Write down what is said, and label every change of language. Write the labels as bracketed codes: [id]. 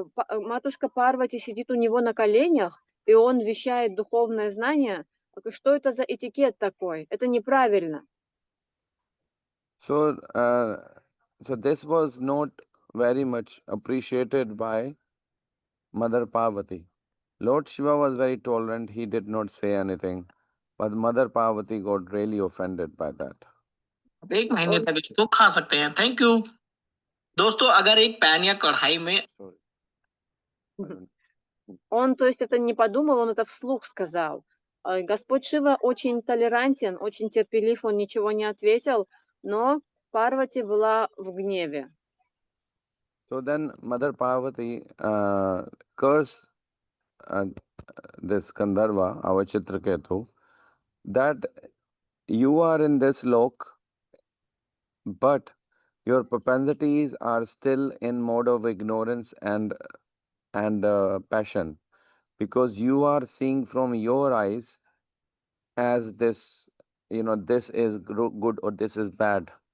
[ru] Матушка Парвати сидит у него на коленях, и он вещает духовное знание. Что это за этикет такой? Это неправильно. [en] So this was not very much appreciated by Mother Parvati. Lord Shiva was very tolerant. He did not say anything. But Mother Parvati got really offended by that. [hi] 1 महीने तक इसको खा सकते हैं। Thank you. दोस्तों, अगर एक pan या कढ़ाई में [ru] Он, то есть, это не подумал, он это вслух сказал. Господь Шива очень толерантен, очень терпелив, он ничего не ответил, но Парвати была в гневе. [en] So then Mother Parvati cursed uh, this Gandharva, our Chitraketu, that you are in this lok, but your propensities are still in mode of ignorance and passion, because you are seeing from your eyes as this, this is good or this is bad.